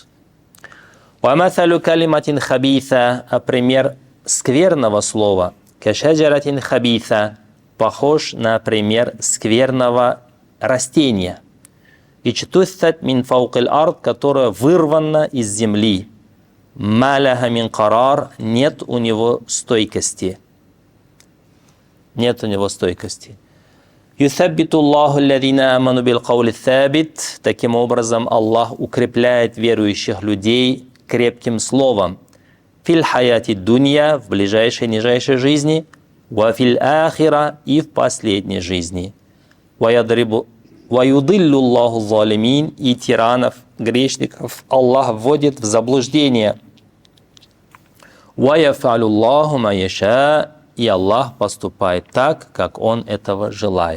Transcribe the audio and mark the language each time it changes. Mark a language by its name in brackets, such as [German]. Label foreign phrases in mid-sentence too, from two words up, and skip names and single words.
[Arabic] «ومثل كلمة خبيثة» [Russian] а пример скверного слова [Arabic] «كشجرة خبيثة» [Russian] похож на пример скверного растения. [Arabic] «اجتثت من فوق الأرض», [Russian] которое вырвано из земли. [Arabic] «ما لها من قرار», [Russian] нет у него стойкости. Нет у него стойкости. [Arabic] «يثبت الله الذين آمنوا بالقول الثابت», [Russian] таким образом Аллах укрепляет верующих людей крепким словом. [Arabic] «في الحياة الدنيا», [Russian] в ближайшей, нижайшей жизни, [Arabic] «وفي الآخرة», [Russian] и в последней жизни. [Arabic] «ويضل الله الظالمين», [Russian] и тиранов, грешников Аллах вводит в заблуждение. [Arabic] «ويفعل الله ما يشاء», [Russian] и Аллах поступает так, как Он этого желает.